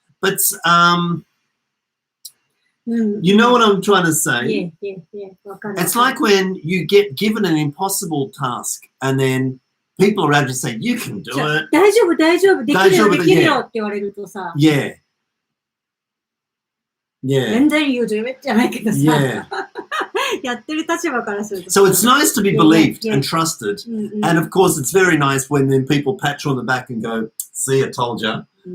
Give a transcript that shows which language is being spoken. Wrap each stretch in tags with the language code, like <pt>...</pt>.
<en>But, you know what I'm trying to say? Yeah. It's like when you get given an impossible task and then people around you say, you can do it.</en> <ja>大丈夫、できるよって言われるとさ。</ja> <en>Yeah.</en> <ja>全然言うじゃないけどさ。</ja> <en>Yeah.</en> <ja>やってる立場からすると。</ja> <en>So it's nice to be believed and trusted. And of course, it's very nice when then people pat you on the back and go, see, I told you.</en>